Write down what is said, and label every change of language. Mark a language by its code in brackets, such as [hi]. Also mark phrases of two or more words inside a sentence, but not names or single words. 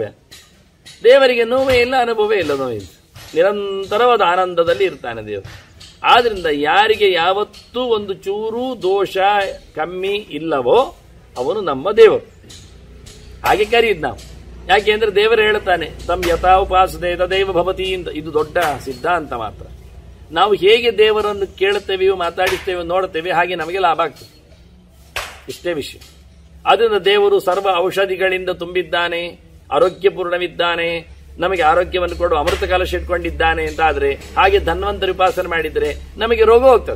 [kn] ದೇವರಿಗೆ ನೋವೇ ಇಲ್ಲ, ಅನುಭವೇ ಇಲ್ಲ, ನೋವಿಲ್ಲ. ನಿರಂತರವಾದ ಆನಂದದಲ್ಲಿ ಇರ್ತಾನೆ ದೇವರು. ಆದ್ರಿಂದ ಯಾರಿಗೆ ಯಾವತ್ತೂ ಒಂದು ಚೂರು ದೋಷ ಕಮ್ಮಿ ಇಲ್ಲವೋ ಅವನು ನಮ್ಮ ದೇವರು. ಹಾಗೆ ಕರೀದ್ ನಾವು. ಯಾಕೆಂದ್ರೆ ದೇವರು ಹೇಳ್ತಾನೆ, [sa] ತಮ್ ಯಥಾ ಉಪಾಸದೆ ತದೈವ ಭವತಿ ಅಂತ. [kn] ಇದು ದೊಡ್ಡ ಸಿದ್ಧಾಂತ ಮಾತ್ರ. ನಾವು ಹೇಗೆ ದೇವರನ್ನು ಕೇಳುತ್ತೇವೆಯೋ ಮಾತಾಡಿಸ್ತೇವೆ ನೋಡುತ್ತೇವೆ, ಹಾಗೆ ನಮಗೆ ಲಾಭ ಆಗ್ತದೆ. ಇಷ್ಟೇ ವಿಷಯ. ಅದರಿಂದ ದೇವರು ಸರ್ವ ಔಷಧಿಗಳಿಂದ ತುಂಬಿದ್ದಾನೆ, ಆರೋಗ್ಯಪೂರ್ಣವಿದ್ದಾನೆ, ನಮಗೆ ಆರೋಗ್ಯವನ್ನು ಕೊಡು ಅಮೃತ ಕಲಶ ಇಟ್ಕೊಂಡಿದ್ದಾನೆ ಅಂತ ಆದ್ರೆ, ಹಾಗೆ ಧನ್ವಂತರಿ ಉಪಾಸನೆ ಮಾಡಿದರೆ ನಮಗೆ ರೋಗ ಹೋಗ್ತದೆ.